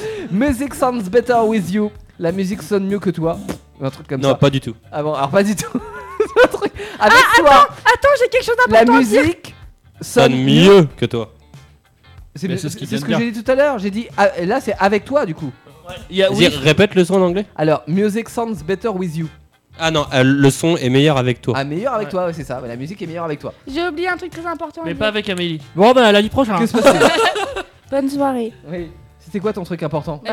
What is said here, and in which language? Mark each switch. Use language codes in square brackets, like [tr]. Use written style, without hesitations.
[en] Music sounds better with you. [fr] La musique sonne mieux que toi. Un truc comme non, ça. Non, pas du tout. Ah bon, alors pas du tout. Un truc avec toi. Attends, j'ai quelque chose d'important. La musique sonne mieux que toi. C'est ce que j'ai dit tout à l'heure. J'ai dit là c'est avec toi du coup. Ouais. Vas-y, répète le son en anglais. [en] Alors, music sounds better with you. [fr] Ah non, le son est meilleur avec toi. Ah, meilleur avec toi, c'est ça, la musique est meilleure avec toi. J'ai oublié un truc très important. Mais pas avec Amélie. Bon, bah, à lundi prochain. Qu'est-ce que se passe? Bonne soirée. Oui. C'était quoi ton truc important?